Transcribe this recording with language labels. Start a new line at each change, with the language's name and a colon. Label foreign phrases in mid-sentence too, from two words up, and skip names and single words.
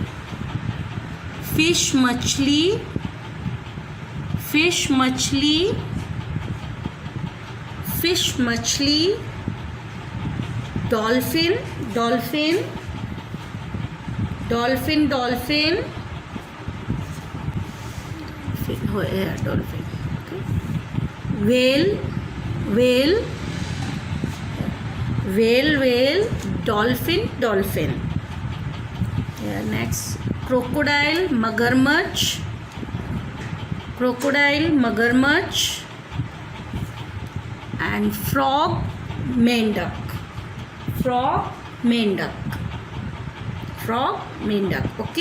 English: Fish, मछली. Fish, मछली. Fish, मछली. Dolphin, dolphin. Dolphin, dolphin. Dolphin. Okay. Whale, whale. Whale, whale. Dolphin, dolphin. Yeah, next. Crocodile, मगरमच्छ. Crocodile, मगरमच्छ. And frog, मेंढक. Frog, मेंढक. Frog, मेंढक. Okay.